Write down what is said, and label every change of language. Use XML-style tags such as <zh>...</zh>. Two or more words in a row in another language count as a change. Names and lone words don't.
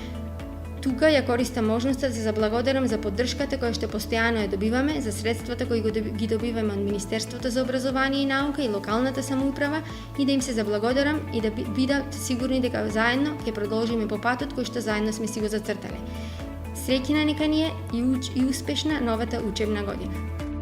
<mk>Тука ја користам можноста да се заблагодарам за поддршката која што постојано ја добиваме, за средствата кои ги добиваме од Министерството за образование и наука и локалната самоуправа и да им се заблагодарам и да бидат сигурни дека заедно ќе продолжиме по патот кој што заедно сме си го зацртале.</mk> <sr>Srećna neka ni je i uspešna novата učebna godina.</sr>